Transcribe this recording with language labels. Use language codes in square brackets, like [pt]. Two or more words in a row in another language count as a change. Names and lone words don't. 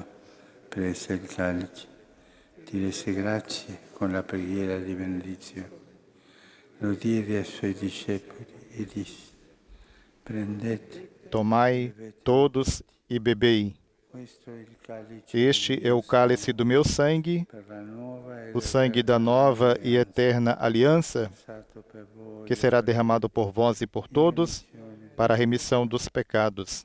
[it] prese il calice, ti rese grazie con la preghiera di benedizione, lo diede ai suoi discepoli e disse: prendete, [pt] Tomai todos e bebei. Este é o cálice do meu sangue, o sangue da nova e eterna aliança, que será derramado por vós e por todos para a remissão dos pecados.